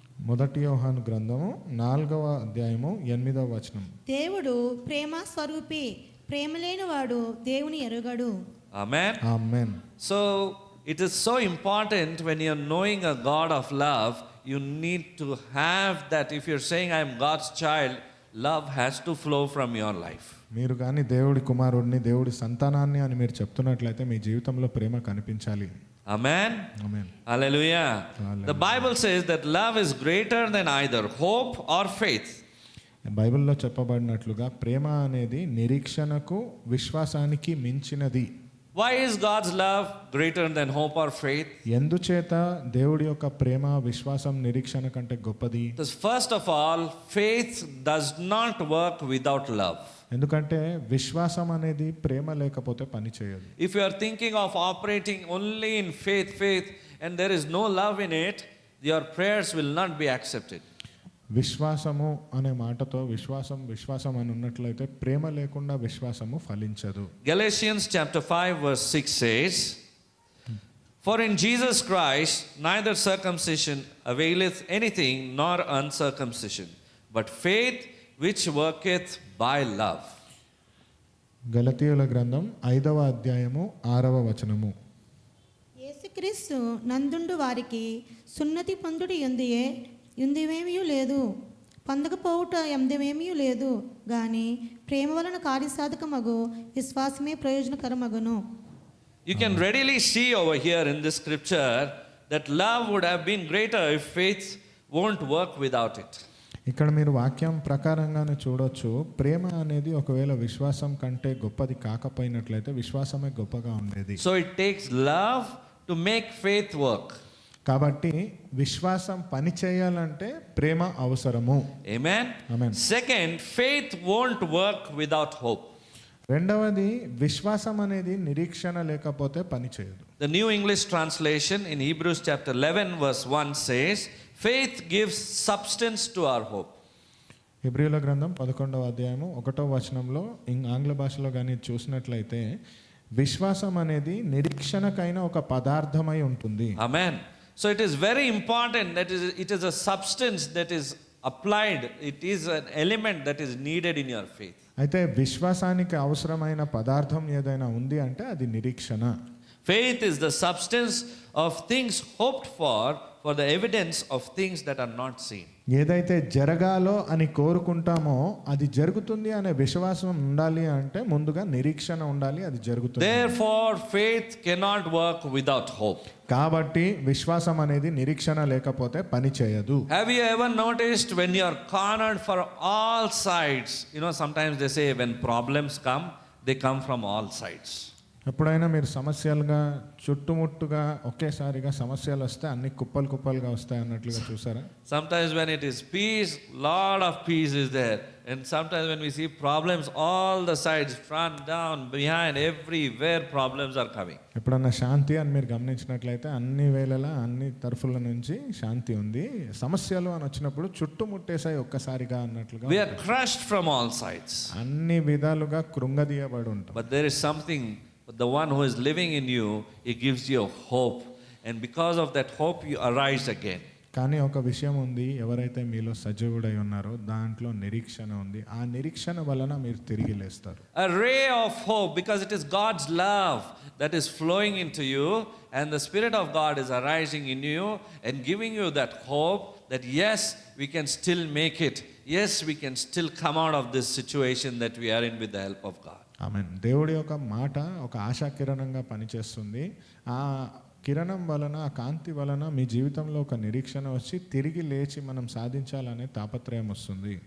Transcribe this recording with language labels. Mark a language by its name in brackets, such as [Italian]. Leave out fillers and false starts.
[Telugu] మొదటి యోహాను గ్రంథము 4వ అధ్యాయము 8వ వచనం. దేవుడు ప్రేమ స్వరూపి, ప్రేమ లేనివాడు దేవుని ఎరుగడు. [English] Amen. [Telugu] Amen. [English] So it is so important when you're knowing a God of love, you need to have that. If you're saying I am God's child, love has to flow from your life. [Telugu] మీరు కానీ దేవుడి కుమారుడిని, దేవుడి సంతానాన్ని అని మీరు చెప్తున్నట్లయితే మీ జీవితంలో ప్రేమ కనిపించాలి. [English] Amen. [Telugu] Amen. [English] Hallelujah. Hallelujah. The Bible says that love is greater than either hope or faith. [Telugu] బైబిల్లో చెప్పబడినట్లుగా ప్రేమ అనేది నిరీక్షణకు, విశ్వాసానికి మించినది. [English] Why is God's love greater than hope or faith? [Telugu] ఎందుచేత దేవుడి యొక్క ప్రేమ, విశ్వాసం నిరీక్షణ కంటే గొప్పది? [English] Because first of all, faith does not work without love. [Telugu] ఎందుకంటే విశ్వాసం అనేది ప్రేమ లేకపోతే పని చేయదు. [English] If you are thinking of operating only in faith, and there is no love in it, your prayers will not be accepted. [Telugu] విశ్వాసము అనే మాటతో విశ్వాసం అని ఉన్నట్లయితే ప్రేమ లేకుండా విశ్వాసము ఫలించదు. [English] Galatians chapter 5 verse 6 says, "For in Jesus Christ neither circumcision availeth anything nor uncircumcision, but faith which worketh by love." [Telugu] గలతీయుల గ్రంథం 5వ అధ్యాయము 6వ వచనము. యేసు క్రీస్తు నందుండు వారికి సున్నతి పొందుడు ఎందువేమీ లేదు, పొందకపోవుట ఎందేమీ లేదు, గాని ప్రేమ వలన కార్యసాధకమగు విశ్వాసమే ప్రయోజనకరమగును. [English] You can readily see over here in this scripture that love would have been greater if faith won't work without it. [Telugu] ఇక్కడ మీరు వాక్యం ప్రకారంగానే చూడొచ్చు, ప్రేమ అనేది ఒకవేళ విశ్వాసం కంటే గొప్పది కాకపోయినట్లయితే విశ్వాసమే గొప్పగా ఉండేది. [English] So it takes love to make faith work. [Telugu] కాబట్టి విశ్వాసం పని చేయాలంటే ప్రేమ అవసరము. [English] Amen. Amen. Second, faith won't work without hope. [Telugu] రెండవది, విశ్వాసం అనేది నిరీక్షణ లేకపోతే పని చేయదు. [English] The New English Translation in Hebrews chapter 11 verse 1 says, faith gives substance to our hope. [Telugu] హెబ్రీయుల గ్రంథం 11వ అధ్యాయము 1వ వచనంలో ఆంగ్ల భాషలో కానీ చూసినట్లయితే విశ్వాసం అనేది నిరీక్షణకైన ఒక పదార్థమై ఉంటుంది. [English] Amen. So it is very important that it is a substance that is applied. It is an element that is needed in your faith. [Telugu] అయితే విశ్వాసానికి అవసరమైన పదార్థం ఏదైనా ఉంది అంటే అది నిరీక్షణ. [English] Faith is the substance of things hoped for the evidence of things that are not seen. [Telugu] ఏదైతే జరగాలో అని కోరుకుంటామో అది జరుగుతుంది అనే విశ్వాసం ఉండాలి అంటే ముందుగా నిరీక్షణ ఉండాలి, అది జరుగుతుంది. [English] Therefore faith cannot work without hope. [Telugu] కాబట్టి విశ్వాసం అనేది నిరీక్షణ లేకపోతే పని చేయదు. [English] Have you ever noticed when you are cornered for all sides? You know, sometimes they say when problems come, they come from all sides. [Telugu] ఎప్పుడైనా మీరు సమస్యలుగా చుట్టుముట్టుగా ఒకేసారిగా సమస్యలు వస్తే అన్ని కుప్పలు కుప్పలుగా వస్తాయి అన్నట్లుగా చూసారా? [English] Sometimes when it is peace, lot of peace is there. And sometimes when we see problems, all the sides, front, down, behind, everywhere problems are coming. [Telugu] ఎప్పుడన్నా శాంతి అని మీరు గమనించినట్లయితే అన్ని వేళలా అన్ని తరఫుల నుంచి శాంతి ఉంది, సమస్యలు అని వచ్చినప్పుడు చుట్టుముట్టేసాయి ఒక్కసారిగా అన్నట్లుగా. [English] We are crushed from all sides. [Telugu] అన్ని విధాలుగా కృంగదీయబడి ఉంటాం. [English] But there is something, the one who is living in you, he gives you hope. And because of that hope, you arise again. [Telugu] కానీ ఒక విషయం ఉంది, ఎవరైతే మీలో సజీవుడై ఉన్నారో దాంట్లో నిరీక్షణ ఉంది. ఆ నిరీక్షణ వలన మీరు తిరిగి లేస్తారు. [English] A ray of hope, because it is God's love that is flowing into you, and the Spirit of God is arising in you and giving you that hope that yes, we can still make it. Yes, we can still come out of this situation that we are in with the help of God. [Telugu] ఆమేన్. దేవుడి యొక్క మాట ఒక ఆశా కిరణంగా పనిచేస్తుంది. ఆ కిరణం వలన, ఆ కాంతి వలన మీ జీవితంలో ఒక నిరీక్షణ వచ్చి తిరిగి లేచి మనం సాధించాలనే తాపత్రయం వస్తుంది.